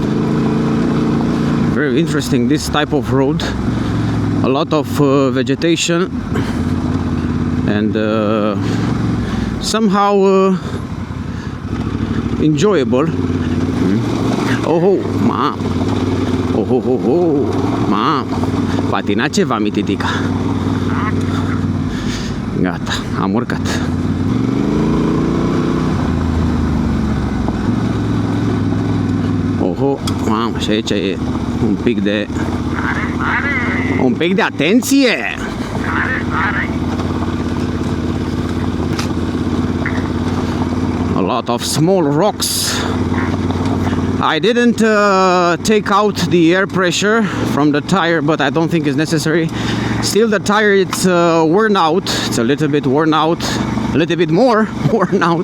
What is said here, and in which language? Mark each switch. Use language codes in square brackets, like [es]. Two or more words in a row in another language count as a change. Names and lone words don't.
[en] Very interesting, this type of road. A lot of vegetation and somehow enjoyable. [ro] Oh, ma. Oh, ma. Patina ceva, mititica. Gata, am urcat. Mamă, și aici e un pic de atenție. [en] A lot of small rocks. I didn't take out the air pressure from the tire, but I don't think it's necessary. Still, the tire, it's worn out. It's a little bit worn out, a little bit more worn out.